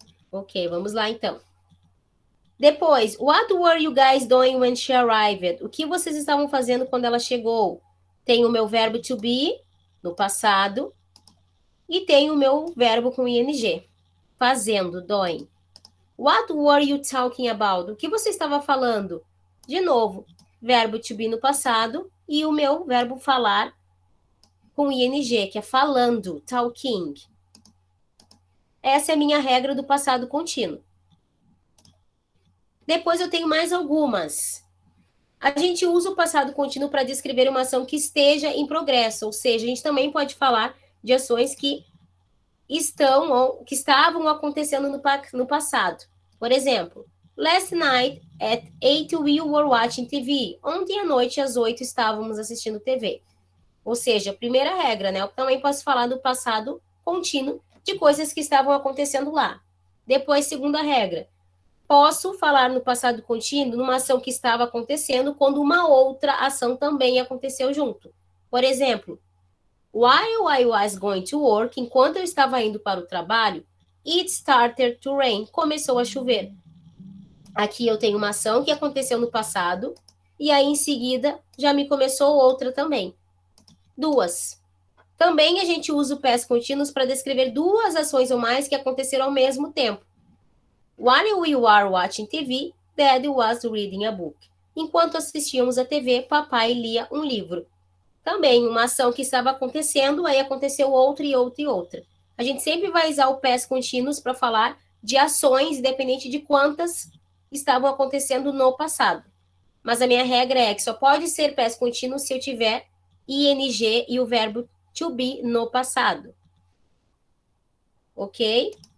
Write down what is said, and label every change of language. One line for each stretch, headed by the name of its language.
Portuguese: Ok, vamos lá então. Depois,
English: what were you guys doing when she arrived?
Portuguese: O que vocês estavam fazendo quando ela chegou? Tem o meu verbo to be, no passado, e tem o meu verbo com ing, fazendo, doing.
English: What were you talking about?
Portuguese: O que você estava falando? De novo, verbo to be no passado e o meu verbo falar com ing, que é falando, talking. Essa é a minha regra do passado contínuo. Depois eu tenho mais algumas. A gente usa o passado contínuo para descrever uma ação que esteja em progresso, ou seja, a gente também pode falar de ações que estão ou que estavam acontecendo no passado.
English: Por exemplo, last night at 8 we were watching TV.
Portuguese: Ontem à noite às 8 estávamos assistindo TV. Ou seja, primeira regra, né? Eu também posso falar do passado contínuo de coisas que estavam acontecendo lá. Depois, segunda regra. Posso falar no passado contínuo numa ação que estava acontecendo quando uma outra ação também aconteceu junto. Por exemplo,
English: while I was going to work,
Portuguese: enquanto eu estava indo para o trabalho,
English: it started to rain,
Portuguese: começou a chover. Aqui eu tenho uma ação que aconteceu no passado, e aí em seguida já me começou outra também. Duas. Também a gente usa o past continuous para descrever duas ações ou mais que aconteceram ao mesmo tempo.
English: While we were watching TV, Dad was reading a book.
Portuguese: Enquanto assistíamos a TV, papai lia um livro. Também uma ação que estava acontecendo, aí aconteceu outra e outra e outra. A gente sempre vai usar o past continuous para falar de ações, independente de quantas estavam acontecendo no passado. mas a minha regra é que só pode ser past contínuo se eu tiver ing e o verbo to be no passado. Ok?